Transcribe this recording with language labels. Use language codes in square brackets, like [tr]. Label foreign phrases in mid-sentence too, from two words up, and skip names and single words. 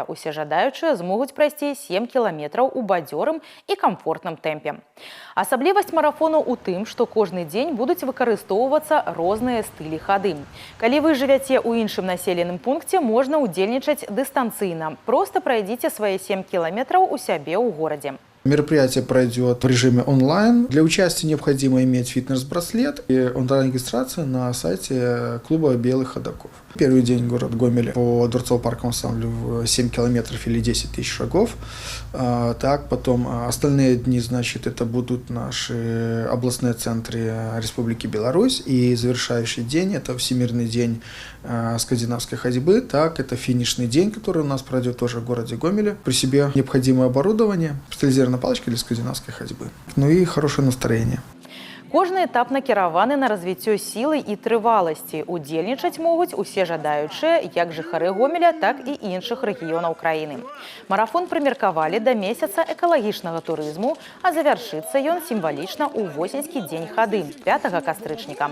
[be] Усе жадаючыя змогуць прайсці 7 кіламетраў у бадзёрым і камфортным тэмпе. Асаблівасць марафону ў тым, што кожны дзень будуць выкарыстоўвацца розныя стылі хады. Калі вы жывяце ў іншым населеным пункце, можна ўдзельнічаць дыстанцыйна. [ru] Проста пройдите свои 7 километров у себя в городе. Мероприятие пройдет в режиме онлайн. Для участия необходимо иметь фитнес-браслет и онлайн-регистрация на сайте клуба «Белых ходоков». Первый день город Гомель по Дворцово-парковому ансамблю 7 километров или 10 тысяч шагов. Так, потом остальные дни, это будут наши областные центры Республики Беларусь. И завершающий день – это Всемирный день скандинавской ходьбы. Так, это финишный день, который у нас пройдет тоже в городе Гомеле. При себе необходимое оборудование, специализированная палочка для скандинавской ходьбы. Ну и хорошее настроение. [be] Кожны этап накіраваны на развіццё сілы і трываласці. Удзельнічаць могуць усе жадаючыя, як жыхары Гомеля, так і іншых рэгіёнаў краіны. Марафон прымеркавалі да месяца экалагічнага турызму, а завяршыцца ён сімвалічна ў восеньскі дзень хады, 5 кастрычніка.